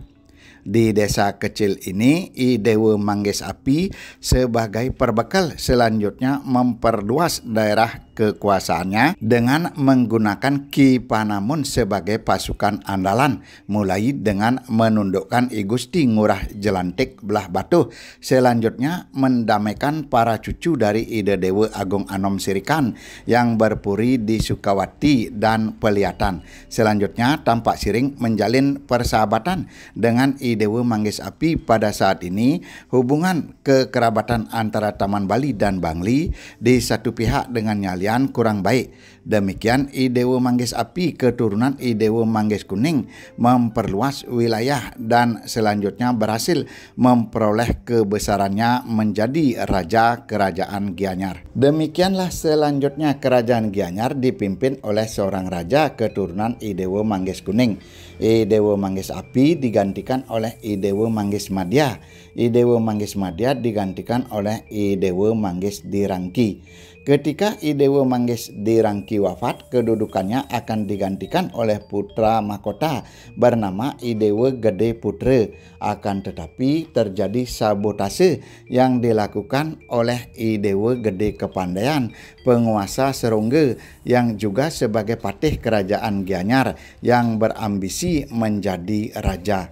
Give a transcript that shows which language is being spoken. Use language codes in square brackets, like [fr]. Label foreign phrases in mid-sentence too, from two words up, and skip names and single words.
[id] Di desa kecil ini I Dewa Manggis Api sebagai perbekal selanjutnya memperluas daerah kekuasaannya dengan menggunakan Ki Panamun sebagai pasukan andalan, mulai dengan menundukkan I Gusti Ngurah Jelantik Belah Batuh, selanjutnya mendamaikan para cucu dari I Dewa Agung Anom Sirikan yang berpuri di Sukawati dan Peliatan. Selanjutnya Tampak Siring menjalin persahabatan dengan I Dewa Manggis Api. Pada saat ini hubungan kekerabatan antara Taman Bali dan Bangli di satu pihak dengan Nyalian kemudian kurang baik. Demikian I Dewa Manggis Api keturunan I Dewa Manggis Kuning memperluas wilayah dan selanjutnya berhasil memperoleh kebesarannya menjadi raja kerajaan Gianyar. Demikianlah selanjutnya kerajaan Gianyar dipimpin oleh seorang raja keturunan I Dewa Manggis Kuning. I Dewa Manggis Api digantikan oleh I Dewa Manggis Madya. I Dewa Manggis Madya digantikan oleh I Dewa Manggis Dirangki. Ketika I Dewa Manggis Dirangki wafat, kedudukannya akan digantikan oleh putra mahkota bernama I Dewa Gede Putra. Akan tetapi terjadi sabotase yang dilakukan oleh I Dewa Gede Kepandaian, penguasa Serongga yang juga sebagai patih kerajaan Gianyar yang berambisi menjadi raja.